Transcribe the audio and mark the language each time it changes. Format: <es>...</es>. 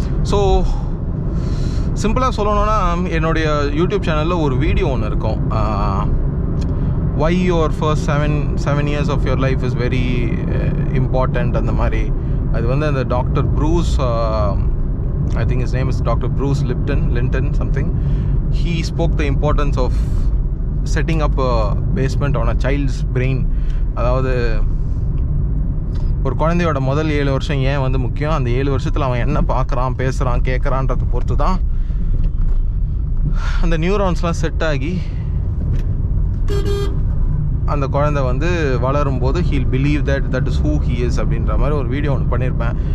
<ta>So சிம்பிளாக சொல்லணுன்னா என்னுடைய யூடியூப் சேனலில் ஒரு வீடியோ ஒன்று இருக்கும்.</ta> <en>why your first seven years of your life is very important</en> <ta>அந்த மாதிரி. அது வந்து அந்த doctor Bruce,</ta> <en>I think his name is Dr. Bruce Linton something. He spoke the importance of setting up a basement on a child's brain.</en> <ta>அதாவது ஒரு குழந்தையோட முதல் 7 வருஷம் ஏன் வந்து முக்கியம், அந்த 7 வருஷத்தில் அவன் என்ன பார்க்குறான், பேசுகிறான், கேட்குறான்றதை பொறுத்து தான் அந்த நியூரான்ஸ்லாம் செட் ஆகி அந்த குழந்தை வந்து வளரும்போது</ta> <en>he'll believe that is who he is</en> <ta>அப்படின்ற மாதிரி ஒரு வீடியோ ஒன்று பண்ணியிருப்பேன்.</ta>